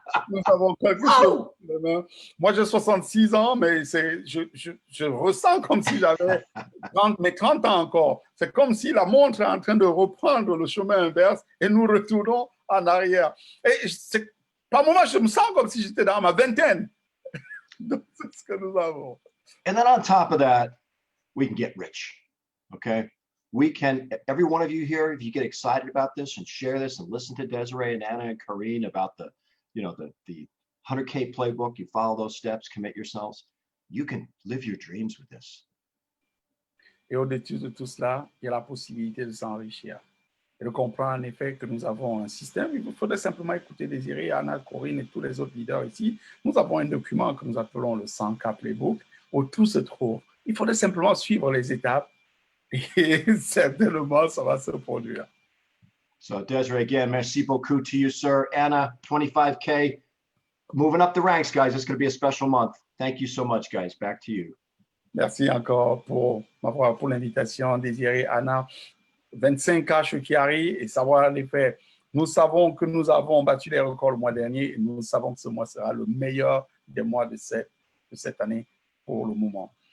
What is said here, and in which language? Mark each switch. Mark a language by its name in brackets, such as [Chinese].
[French] Nous avons quelque chose. Moi, j'ai 66 ans, mais je ressens comme si j'avais 30 ans encore. C'est comme si la montre est en train de reprendre le chemin inverse et nous retournons en arrière. Et par moments, je me sens comme si j'étais dans ma vingtaine. C'est ce que nous avons. [English] And then on top of that, we can get rich, okay? We can, every one of you here, if you get excited about this and share this and listen to Desiree and Anna and Karine about the 100K playbook, you follow those steps, commit yourselves, you can live your dreams with this. [French] Et au-dessus de tout cela, il y a la possibilité de s'enrichir et de comprendre en effet que nous avons un système. Il faudrait simplement écouter Désiré, Anna, Corinne et tous les autres leaders ici. Nous avons un document que nous appelons le 100K playbook où tout se trouve. Il faudrait simplement suivre les étapes. Et certainement, ça va se produire. [English] So, Desiree, again, [French] merci beaucoup [English] to you, sir. Anna, 25K, moving up the ranks, guys. It's going to be a special month. Thank you so much, guys. Back to you. [French] Merci encore pour l'invitation, Désiré, Anna. 25K chez Chiari et savoir les faire. Nous savons que nous avons battu les records le mois dernier et nous savons que ce mois sera le meilleur des mois de cette année pour le moment.